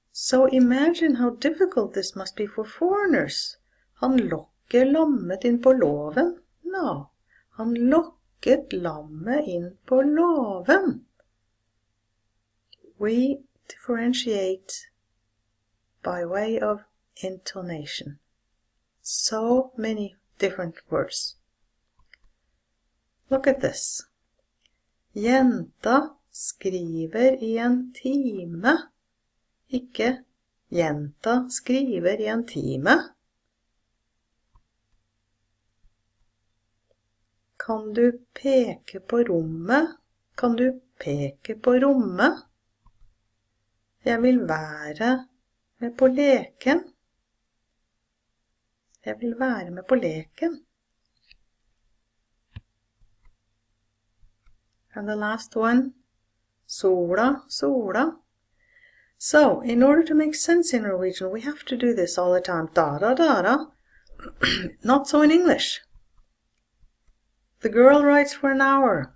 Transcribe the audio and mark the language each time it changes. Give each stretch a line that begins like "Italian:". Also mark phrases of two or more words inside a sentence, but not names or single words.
English: So imagine how difficult this must be for foreigners.
Norwegian: Han lokker lammet inn på låven. No, han lokket lammet inn på låven.
English: We differentiate by way of intonation. So many different words. Look at this.
Norwegian: Jenta skriver I en time. Ikke jenta skriver I en time. Kan du peke på rommet? Kan du peke på rommet? Jeg vil være med på leken. Jeg vil være med på leken.
English: And the last one, sola, sola. So, in order to make sense in Norwegian, we have to do this all the time. Da, da, da, da. Not so in English. The girl writes for an hour.